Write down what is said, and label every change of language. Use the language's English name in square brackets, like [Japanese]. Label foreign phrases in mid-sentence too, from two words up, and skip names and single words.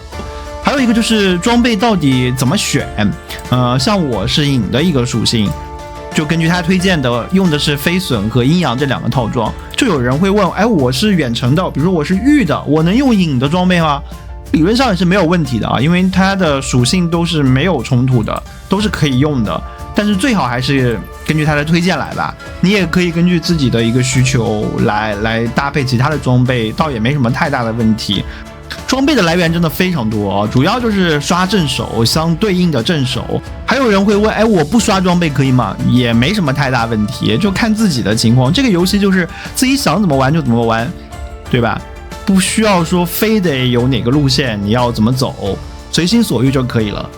[Chinese] 還有一個就是裝備到底怎麼選？像我是影的一個屬性，就根据他推薦的，用的是飞隼和陰陽這2個套裝。就有人會問，哎，我是遠程的，比如說我是玉的，我能用影的裝備嗎？理論上也是沒有問題的啊，因為它的屬性都是沒有衝突的，都是可以用的。但是最好還是根據它的推荐来吧，你也可以根据自己的一個需求來搭配其他的裝備，倒也沒什麼太大的問題。裝備的來源真的非常多啊，主要就是刷正手，相對應的正手。還有人會問，哎，我不刷裝備可以嗎？也沒什麼太大問題，就看自己的情況。這個遊戲就是自己想怎麼玩就怎麼玩，對吧？不需要說非得有哪個路線你要怎麼走，隨心所欲就可以了。